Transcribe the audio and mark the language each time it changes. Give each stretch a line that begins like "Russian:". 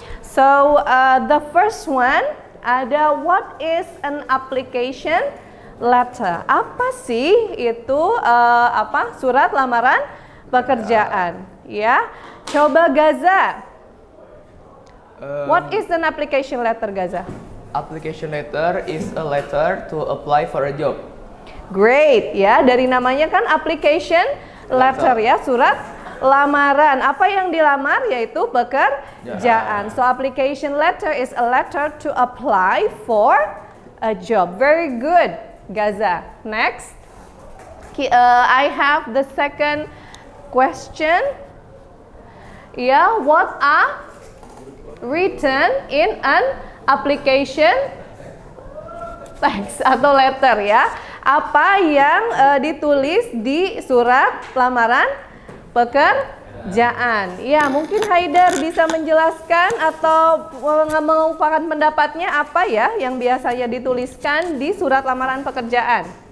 English: So the first one
Indonesian: ada
English: what is an application letter?
Indonesian: Apa sih itu surat lamaran pekerjaan ya? Coba Gaza.
English: What is an application letter Gaza? Application letter is a letter to apply for a job.
Indonesian: Great ya, dari namanya kan application letter ya, surat lamaran. Apa yang dilamar yaitu pekerjaan.
English: So application letter is a letter to apply for a job. Very good, Gaza. Next, I have the second question. Yeah, what are written in an application
Indonesian: teks atau letter ya. Apa yang ditulis di surat lamaran pekerjaan? Ya, mungkin Haidar bisa menjelaskan atau mengungkapkan pendapatnya apa ya yang biasanya dituliskan di surat lamaran pekerjaan?